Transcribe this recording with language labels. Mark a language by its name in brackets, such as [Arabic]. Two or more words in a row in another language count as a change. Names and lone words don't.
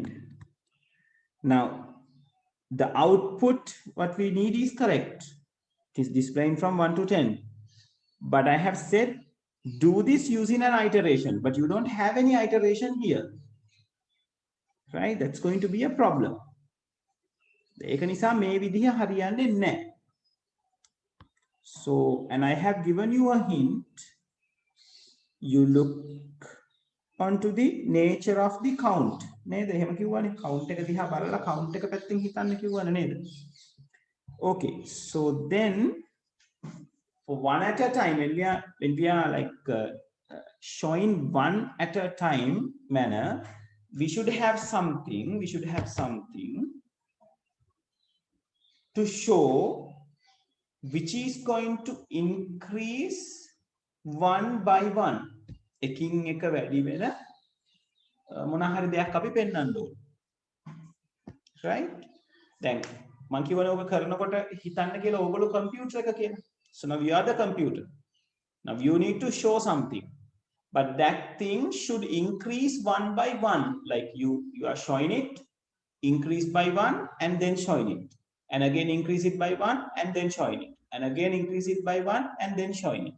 [English] Now the output what we need is correct. It is displaying from 1 to 10, but I have said do this using an iteration, but you don't have any iteration here, right? That's going to be a problem. [Sinhala] ඒක නිසා මේ විදිහ හරියන්නේ නැහැ. [English] So, and I have given you a hint. You look onto the nature of the count. [Sinhala] නේද? එහෙම කිව්වනේ count එක දිහා බලලා count එක පැත්තෙන් හිතන්න කිව්වනේ නේද? [English] Okay, so then for one at a time, when we are like showing one at a time manner, we should have something to show which is going to increase one by one. [Sinhala] එකින් එක වැඩි වෙන මොන හරි දෙයක් අපි පෙන්වන්න ඕන, right? දැන් මම කියවනේ ඔබ කරනකොට හිතන්න කියලා ඕගොල්ලෝ කම්පියුටර් එක කියලා. [English] So now you are the computer. Now you need to show something, but that thing should increase one by one. Like you are showing it, increase by one and then showing it, and again increase it by one and then showing it, and again increase it by one and then showing it.